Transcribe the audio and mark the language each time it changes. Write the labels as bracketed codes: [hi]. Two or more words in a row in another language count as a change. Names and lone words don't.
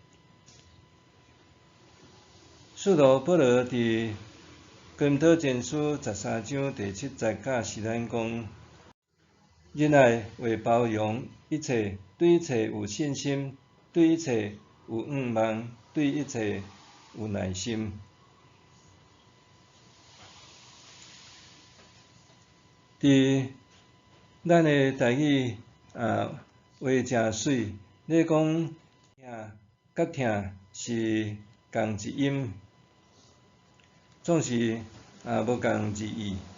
[nan] 使徒保罗伫哥林多前书13章第7节教示咱讲：仁爱为包容一切，对一切有信心，对一切有仰望，对一切有耐心。伫咱的台语话真水，你讲疼甲疼是同一音，总是无共字义。